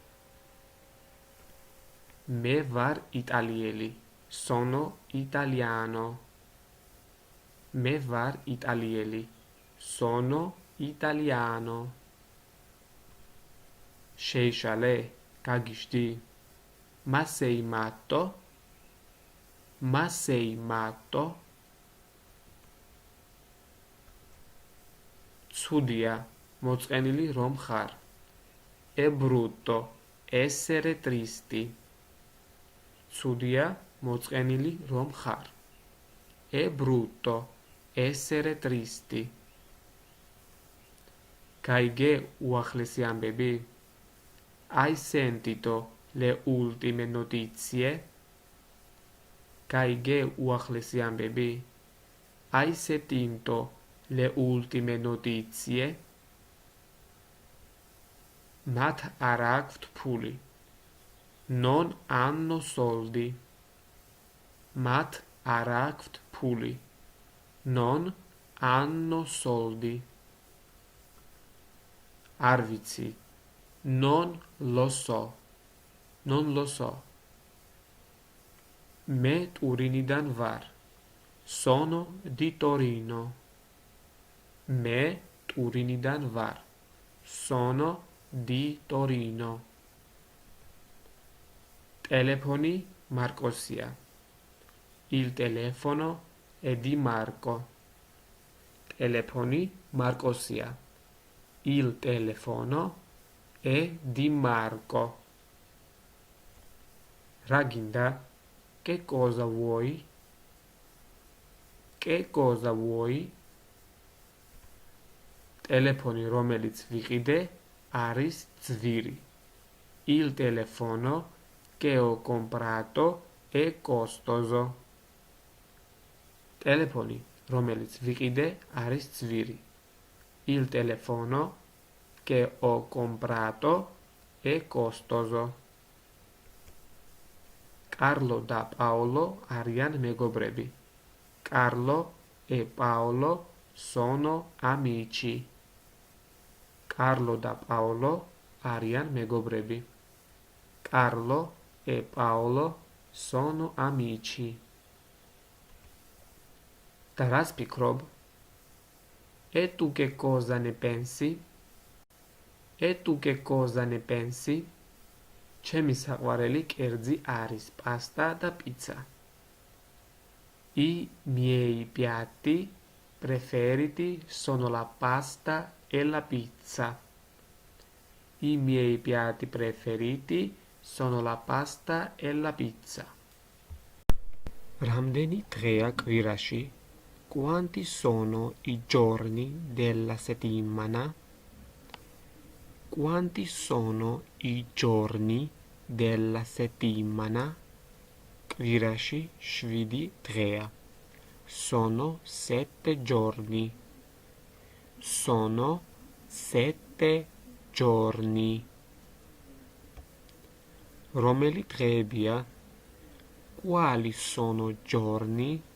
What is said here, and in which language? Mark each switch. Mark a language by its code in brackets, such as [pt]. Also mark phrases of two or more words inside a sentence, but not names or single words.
[ka] მე ვარ იტალიელი. [it] Sono italiano. [ka] მე ვარ იტალიელი. [it] Sono italiano. [ka] Შეიშალე, გაგიშდი? [it] Ma sei matto? Ma sei matto? [ka] ცუდია, მოწყენილი რომ ხარ. [it] È brutto essere tristi. [ka] ცუდია, მოწყენილი რომ ხარ. [it] È brutto essere tristi. [ka] გაიგე უახლესი ამბები? [it] Hai sentito le ultime notizie? [ka] Გაიგე უახლესი ამბები? [it] Hai sentito le ultime notizie? [ka] მათ არ აქვთ ფული. [it] Non hanno soldi. [ka] მათ არ აქვთ ფული. [it] Non hanno soldi. [ka] არ ვიცი. [it] Non lo so. Non lo so. [ka] მე ტურინიდან ვარ. [it] Sono di Torino. [ka] მე ტურინიდან ვარ. [it] Sono di Torino. [ka] ტელეფონი მარკოსია. [it] Il telefono è di Marco. [ka] ტელეფონი მარკოსია. [it] Il telefono è di Marco. [ka] რა გინდა? [it] Che cosa vuoi? Che cosa vuoi? [ka] ტელეფონი, რომელიც ვიყიდე, არის ძვირი. [it] Il telefono che ho comprato è costoso. [ka] ტელეფონი, რომელიც ვიყიდე, არის ძვირი. [it] Il telefono che ho comprato è costoso. [ka] Carlo და Paolo არიან მეგობრები. [it] Carlo e Paolo sono amici. [ka] Carlo და Paolo არიან მეგობრები. [it] Carlo e Paolo sono amici. [ka] და რას ფიქრობ? [it] E tu che cosa ne pensi? E tu che cosa ne pensi? [ka] ჩემი საყვარელი კერძი არის პასტა და პიცა. [it] I miei piatti preferiti sono la pasta e la pizza. I miei piatti preferiti sono la pasta e la pizza. [ka] რამდენი დღეა კვირაში? [it] Quanti sono i giorni della settimana? Quanti sono i giorni della settimana? [ka] კვირაში 7 დღეა. [it] Sono 7 giorni. Sono 7 giorni. [ka] რომელი დღეებია? [it] Quali sono giorni?